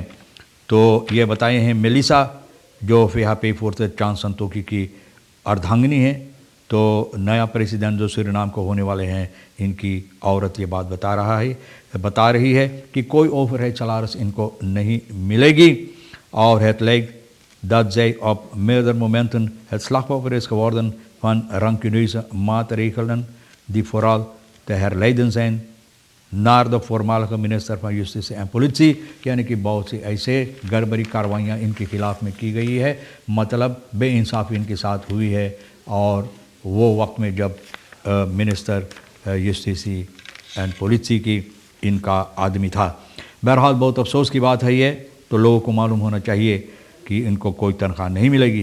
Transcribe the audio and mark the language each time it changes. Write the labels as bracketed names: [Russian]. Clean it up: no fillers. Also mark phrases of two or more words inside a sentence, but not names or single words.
[Caribbean Hindustani] तो ये बताए हैं मेलिसा जो फिहा पे फोर्थ चांस संतोखी की अर्धांगिनी है। तो नया प्रेसिडेंट जो सूरीनाम को होने वाले हैं, इनकी औरत ये बात बता रही है कि कोई [Dutch] overheid salaris [Caribbean Hindustani] इनको नहीं मिलेगी। [Dutch] और het lijkt dat zij op meerdere momenten het slachtoffer is geworden van rancuneuze maatregelen die vooral te herleiden zijn naar de voormalige minister van Justitie en Politie, [Caribbean Hindustani] यानी कि बहुत सी ऐसे गड़बड़ी कार्रवाइयाँ इनके खिलाफ़ में की गई है, मतलब बेइंसाफ़ी इनके साथ हुई है। और वो वक्त में जब मिनिस्टर जस्टिसी एंड पुलिसी की इनका आदमी था। बहरहाल बहुत अफसोस की बात है ये। तो लोगों को मालूम होना चाहिए कि इनको कोई तनख्वाह नहीं मिलेगी।